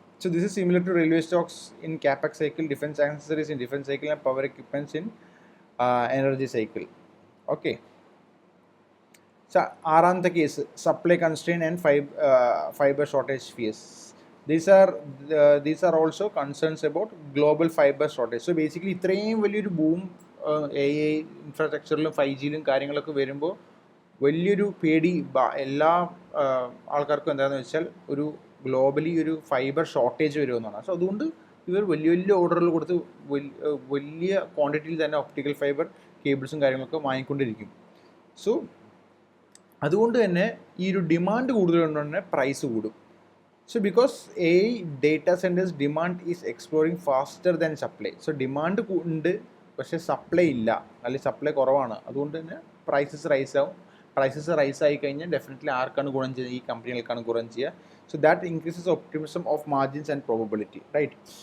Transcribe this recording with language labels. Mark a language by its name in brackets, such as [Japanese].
[English] So this is similar to railway stocks in capex cycle, defense accessories in defense cycle, and power equipments in energy cycle. Okay. So [Malayalam] ആറാമത്തെ case [English] supply constraint and fiber shortage fears. These are also concerns about global fiber shortage. So basically [Malayalam] ഇത്രയും വലിയൊരു boom AI ഇൻഫ്രാസ്ട്രക്ചറിലും 5Gയിലും കാര്യങ്ങളൊക്കെ വരുമ്പോൾ വലിയൊരു പേടി എല്ലാ ആൾക്കാർക്കും എന്താണെന്ന് വെച്ചാൽ ഒരു ഗ്ലോബലി ഒരു ഫൈബർ ഷോർട്ടേജ് വരുമെന്നാണ്. സോ അതുകൊണ്ട് ഇവർ വലിയ വലിയ ഓർഡറുകൾ കൊടുത്ത് വലിയ ക്വാണ്ടിറ്റിയിൽ തന്നെ ഒപ്റ്റിക്കൽ ഫൈബർ കേബിൾസും കാര്യങ്ങളൊക്കെ വാങ്ങിക്കൊണ്ടിരിക്കും. സോ അതുകൊണ്ട് തന്നെ ഈ ഒരു ഡിമാൻഡ് കൂടുതലുകൊണ്ട് തന്നെ പ്രൈസ് കൂടും. [English] So because AI data centres demand is exploring faster than supply. [Malayalam] So demand ഉണ്ട് പക്ഷേ സപ്ലൈ ഇല്ല, അല്ലെങ്കിൽ സപ്ലൈ കുറവാണ്. അതുകൊണ്ട് തന്നെ പ്രൈസസ് റൈസ് ആവും. പ്രൈസസ് റൈസ് ആയി കഴിഞ്ഞാൽ ഡെഫിനറ്റ്ലി ആർക്കാണ് ഗുണം ചെയ്യുക? ഈ കമ്പനികൾക്കാണ് ഗുണം ചെയ്യുക. [English] So that increases optimism of margins and probability, right?